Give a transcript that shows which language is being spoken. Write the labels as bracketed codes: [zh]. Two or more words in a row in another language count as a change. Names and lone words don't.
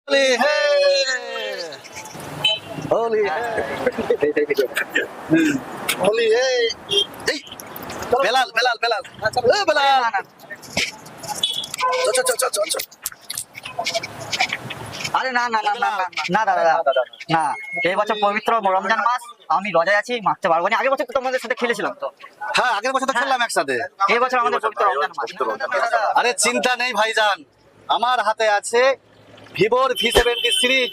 [hi] होली है होली है होली है बेलाल बेलाल बेलाल बेलाल चल चल चल चल चल [bn] আরে না না না না না না দাদা না, এই বছর পবিত্র রমজান মাস, আমি রোজায় আছি, মারতে পারবো না। আগের বছর তো তোমাদের সাথে খেলেছিলাম তো। হ্যাঁ আগের বছর তো খেললাম একসাথে। এই বছর আমাদের পবিত্র রমজান মাস। আরে চিন্তা নেই ভাইজান, আমার হাতে আছে ভিভোর V70 সিরিজ।